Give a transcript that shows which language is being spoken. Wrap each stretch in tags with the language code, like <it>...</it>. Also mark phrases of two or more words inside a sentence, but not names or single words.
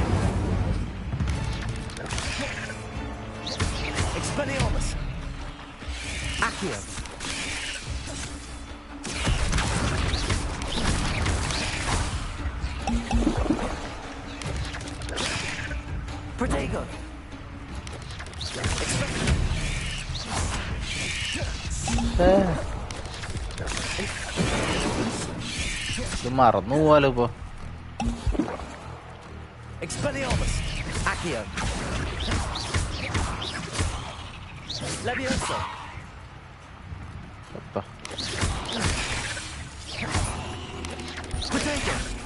<la>Expelliarmus. Accio. Protego.</la> <ml>ഇത് മറന്നു പോവാലോ ഇപ്പൊ.</ml> <la>Expelliarmus. Accio. Levioso. Protego.</la>